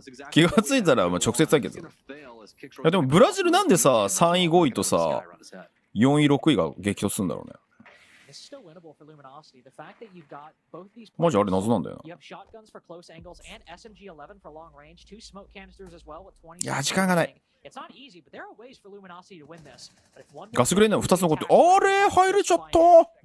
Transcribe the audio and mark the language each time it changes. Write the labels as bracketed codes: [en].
[ja] 気がついたらまあ直接対決。いやでもブラジルなんでさ3位5位とさ 4位、6位が激突するんだろうね。 [en] It's still winnable for Luminosity. The fact that you've got both these [ja] マジあれ謎なんだよな。 [en] You have shotguns for close angles and SMG-11 for long range, 2 smoke canisters as well with 20. [ja] いや時間がない。 [en] It's not easy, but there are ways for Luminosity to win this. But if one [ja] ガスグレーナー2つ残って、あれ入れちゃった。